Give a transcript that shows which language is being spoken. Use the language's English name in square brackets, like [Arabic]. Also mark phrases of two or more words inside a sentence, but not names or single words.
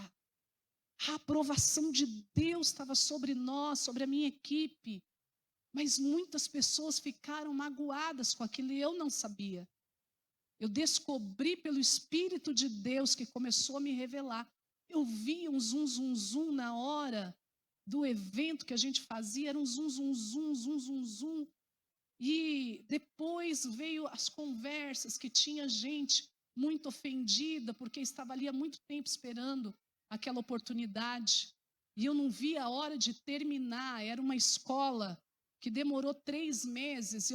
[Portuguese] A aprovação de Deus estava sobre nós, sobre a minha equipe. Mas muitas pessoas ficaram magoadas com aquilo e eu não sabia. Eu descobri pelo Espírito de Deus que começou a me revelar. Eu vi um zum, zum, zum na hora do evento que a gente fazia era um zum, zum, zum, zum, zum, zum. E depois veio as conversas que tinha gente muito ofendida, porque estava ali há muito tempo esperando aquela oportunidade. E eu não via a hora de terminar. Era uma escola que demorou 3 meses.